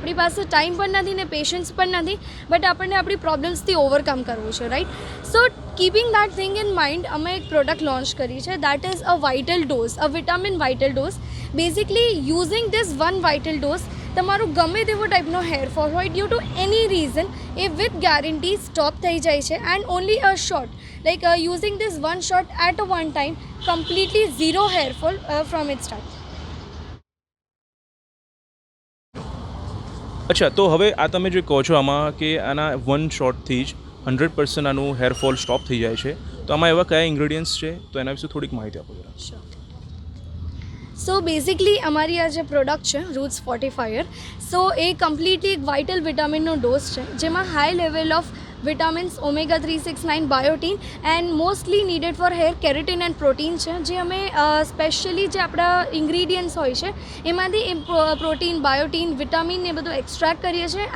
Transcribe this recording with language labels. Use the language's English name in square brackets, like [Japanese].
[Gujarati] આપણી પાસે ટાઈમ પણ નથી ને પેશન્સ પણ નથી, બટ આપણને આપણી પ્રોબ્લેમ્સથી ઓવરકમ કરવું છે, right? [English] so keeping that thing in mind [Gujarati] અમે એક પ્રોડક્ટ લોન્ચ કરી છે, [English] that is a vital dose, [Gujarati] a vitamin vital dose. Basically using this one vital dose તમારું ગમે તેવો ટાઈપનો હેરફોલ હોય [English] due to any reason [Gujarati] A with guarantee stop થઈ જાય છે. And only a shot [English] like using this one shot at a one time, completely zero hair fall from its start. [Gujarati] અચ્છા, તો હવે આ તમે જે કહો છો આમાં કે આના વન શોટથી જ 100% આનું હેરફોલ સ્ટોપ થઈ જાય છે, તો આમાં એવા કયા ઇન્ગ્રેડિયન્ટ્સ છે તો એના વિશે થોડીક માહિતી આપો જરા. સો બેઝિકલી અમારી આ જે પ્રોડક્ટ છે રૂટ્સ ફોર્ટિફાયર, સો એ કમ્પ્લીટલી એક વાઇટલ વિટામિનનો ડોઝ છે જેમાં high level of vitamins omega 369 biotin and mostly needed for hair keratin and protein છે, જે અમે સ્પેશિયલી જે આપણા ઇન્ગ્રીડિયન્ટ્સ હોય છે એમાંથી પ્રોટીન, બાયોટીન, વિટામિન એ બધું એક્સ્ટ્રેક્ટ કરીએ છીએ.